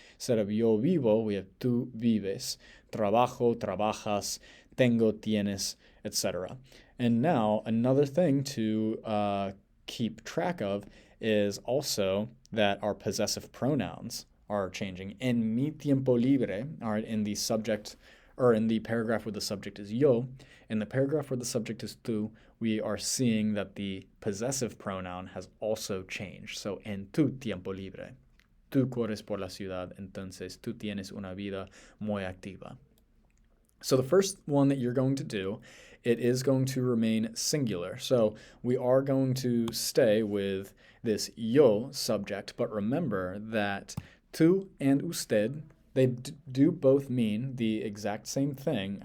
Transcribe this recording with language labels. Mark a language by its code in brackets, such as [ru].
[en] Instead of [es] yo vivo, [en] we have [es] tú vives. Trabajo, trabajas, tengo, tienes, etc. [en] And now another thing to keep track of is also that our possessive pronouns are changing. [es] En mi tiempo libre, [en] all right, in the subject or in the paragraph where the subject is yo, in the paragraph where the subject is tú, we are seeing that the possessive pronoun has also changed. [es] So en tu tiempo libre, tú corres por la ciudad, entonces tú tienes una vida muy activa. [en] So the first one that you're going to do, it is going to remain singular. So we are going to stay with this yo subject, but remember that tú and usted, they do both mean the exact same thing.